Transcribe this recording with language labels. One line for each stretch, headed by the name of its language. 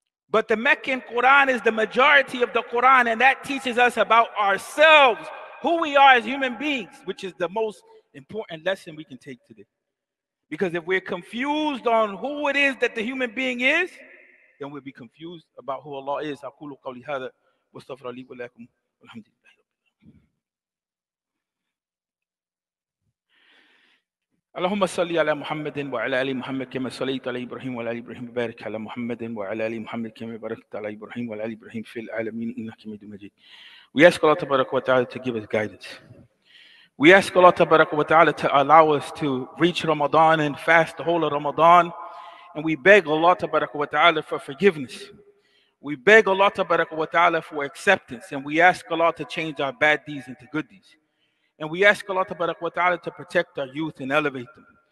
English: But the Meccan Quran is the majority of the Quran, and that teaches us about ourselves, who we are as human beings, which is the most important lesson we can take today. Because if we're confused on who it is that the human being is, then we'll be confused about who Allah is.
Arabic: أقول قولي هذا واستغفر لي ولكم والحمد لله. اللهم صل على محمد وعلى ال محمد كما صليت على ابراهيم وعلى ال ابراهيم وبارك على محمد وعلى ال محمد كما باركت على ابراهيم وعلى ال ابراهيم في العالمين انك حميد مجيد.
English: We ask Allah Tabaraka wa Ta'ala to give us guidance. We ask Allah Tabaraka wa Ta'ala to allow us to reach Ramadan and fast the whole of Ramadan. And we beg Allah Tabaraka wa Ta'ala for forgiveness. We beg Allah Tabaraka wa Ta'ala for acceptance. And we ask Allah to change our bad deeds into good deeds. And we ask Allah Tabaraka wa Ta'ala to protect our youth and elevate them.